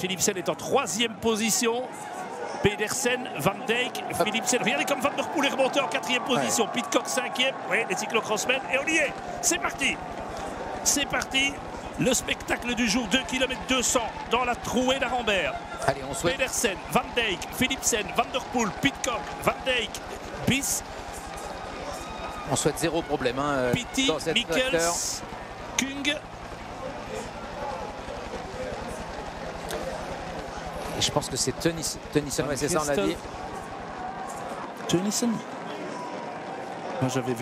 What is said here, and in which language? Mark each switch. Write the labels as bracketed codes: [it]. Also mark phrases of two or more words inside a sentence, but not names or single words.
[fr] Philipsen est en 3e position. Pedersen, Van Dijk, Philipsen. Regardez comme Van Der Poel est remonté en 4e position. Ouais. Pidcock 5e. Oui, les cyclocrossmen. Et on y est. C'est parti. C'est parti. Le spectacle du jour, 2 km 200 dans la trouée d'Arambert. Allez, on souhaite. Pedersen, Van Dijk, Philipsen, Van Der Poel, Pidcock, Van Dijk, Bis. On souhaite zéro problème. Hein, Pitty, Mikkels, Kung. Et je pense que c'est Tennyson, c'est ça on l'a dit. Tennyson. Moi j'avais vu Page et